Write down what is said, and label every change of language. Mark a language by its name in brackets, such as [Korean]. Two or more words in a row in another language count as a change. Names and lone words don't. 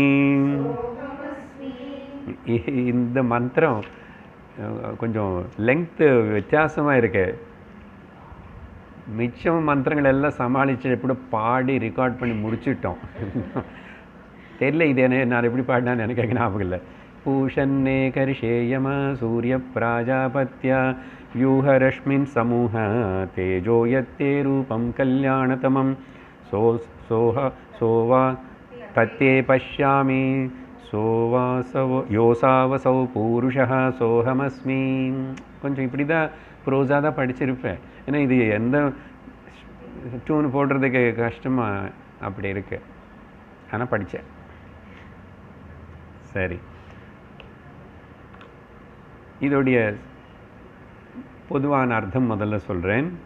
[Tamil] இந்த மந்திரம் கொஞ்சம் லெங்க்த்து வித்தியாசமாக இருக்கு. மிச்சம் மந்திரங்கள் எல்லாம் சமாளித்து எப்படி பாடி ரெக்கார்ட் பண்ணி முடிச்சிட்டோம். தெரியல இது என்ன நான் எப்படி பாடினான்னு எனக்கு ஞாபகம் இல்லை. [Sanskrit] पूषन्ने कर्षेयम सूर्य प्राजापत्या व्यूहरश्मिन् समूह तेजो यत्ते रूपं कल्याणतमं सोवा तत्ते पश्यामि सोवासवो योसावसौ पूरुषः सोहमस्मि. [Tamil] கொஞ்சம் இப்படி தான் ப்ரோஸாக தான் படிச்சிருப்பேன். ஏன்னா இது எந்த டியூன் போடுறதுக்கு கஷ்டமாக அப்படி இருக்கு. ஆனால் படித்தேன். சரி, இதோடைய பொதுவான அர்த்தம் முதல்ல சொல்கிறேன்.